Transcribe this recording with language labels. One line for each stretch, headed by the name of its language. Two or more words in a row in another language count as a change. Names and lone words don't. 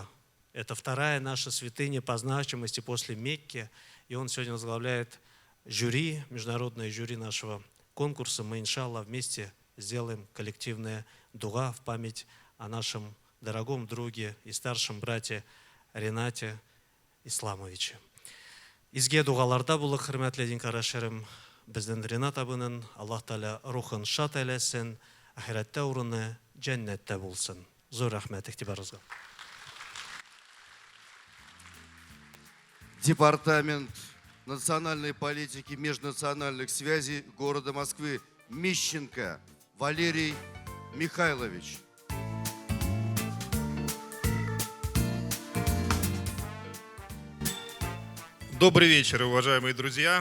Russian: Это вторая наша святыня по значимости после Мекки. И он сегодня возглавляет жюри, международное жюри нашего конкурса, мы, иншаллах, вместе сделаем коллективное дуга в память о нашем дорогом друге и старшем брате Ренате Исламовиче.
Tatar: Изге дугаларда булык, хөрмәтле дин карашырым, безнең Ренат абының Аллаһ Тәала рухын шат әйләсен, ахирәттә урыны джәннәттә булсын. Зур рәхмәт игътибарыгызга.
Russian: Департамент национальной политики, межнациональных связей города Москвы Мищенко Валерий Михайлович. Добрый вечер, уважаемые друзья.